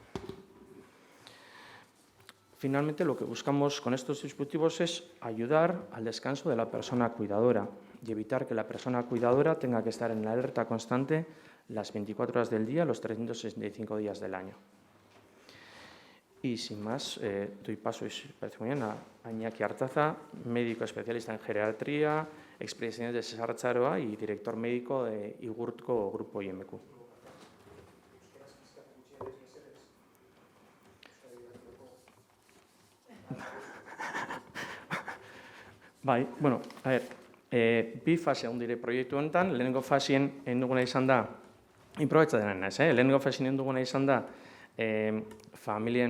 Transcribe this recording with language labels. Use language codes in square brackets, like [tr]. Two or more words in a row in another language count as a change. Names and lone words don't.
[es] Finalmente, lo que buscamos con estos dispositivos es ayudar al descanso de la persona cuidadora y evitar que la persona cuidadora tenga que estar en la alerta constante las 24 horas del día, los 365 días del año. Y sin más, doy paso, si parece muy bien, a Iñaki Artaza, médico especialista en geriatría, expresidente de Cesar Txaroa y director médico de IGURTCO Grupo IMQ. [eu] Bai, [es] bueno, a ver, [eu] bi fase handire proiektu honetan, lehenengo fasien egin duguna izan da, inprobaitza dena naiz, lehenengo fasien egin duguna izan da, familien